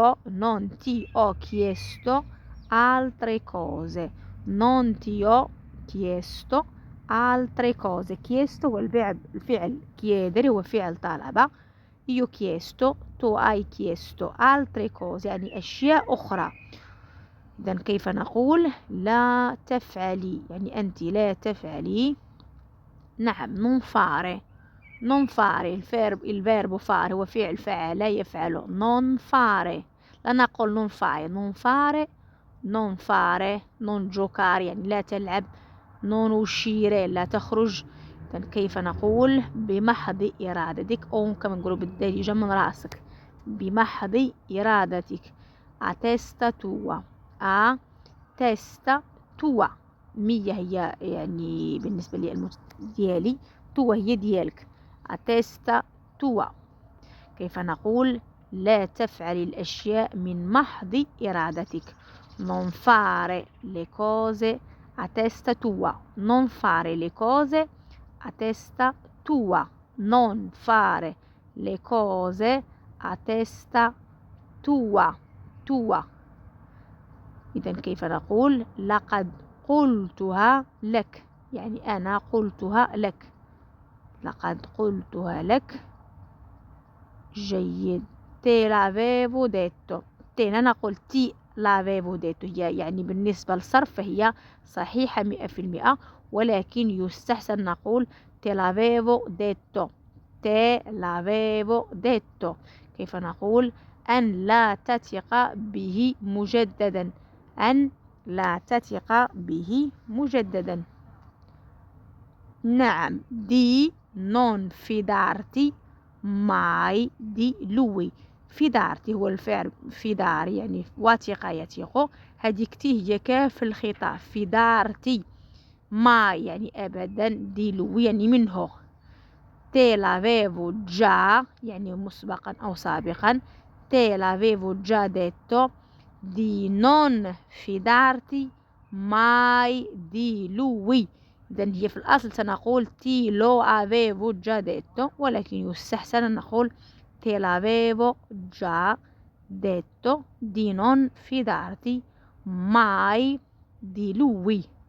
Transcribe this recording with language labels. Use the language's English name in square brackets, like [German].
[Italian] non ti ho chiesto altre cose. non ti ho chiesto altre cose. [Arabic] chiesto هو الفعل chiedere هو فعل طلب. [Italian] io chiesto tu hai chiesto altre cose [Arabic] يعني أشياء أخرى. إذا كيف نقول لا تفعلي يعني أنت لا تفعلي؟ نعم [Italian] non fare. non fare il verbo fare [Arabic] هو فعل فعل يفعل. [Italian] non fare [Arabic] لا نقول [Italian] non fare. non fare non fare non giocare [Arabic] يعني لا تلعب. [Italian] non uscire [Arabic] لا تخرج. كيف نقول بمحض إرادتك؟ أو كما نقولوا بالدارجة من رأسك. بمحض إرادتك. [Italian] a testa tua. a testa tua. [Arabic] مية هي يعني بالنسبة لي ديالي. توا هي ديالك. [Italian] a testa tua. [Arabic] كيف نقول لا تفعل الأشياء من محض إرادتك. [Italian] non fare le cose a testa tua. non fare le cose a testa tua. non fare le cose a testa tua. tua. [Arabic] إذا كيف نقول لقد قلتها لك، يعني أنا قلتها لك. لقد قلتها لك. جيد. [Italian] te l'avevo detto. [Arabic] أنا قلت تي l'avevo detto، هي يعني بالنسبة للصرف فهي صحيحة 100%، ولكن يستحسن نقول [Italian] te l'avevo detto. te l'avevo detto. [Arabic] كيف نقول أن لا تثق به مجددا. أن لا تثق به مجددا. نعم. [Italian] di non fidarti mai di lui. [Arabic] fidarti هو الفعل فدار، يعني وثق يثق، هذيك تي هي كاف الخطاب. [Italian] fidarti [Arabic] ما يعني أبدا، دي [Italian] lui [Arabic] يعني منه. [Italian] te l'avevo già [Arabic] يعني مسبقا أو سابقا. [Italian] te l'avevo già detto di non fidarti mai di lui. [Arabic] إذن هي في الأصل سنقول تي لو avevo già detto، ولكن يستحسن أن نقول [Italian] te l'avevo già detto di non fidarti mai di lui.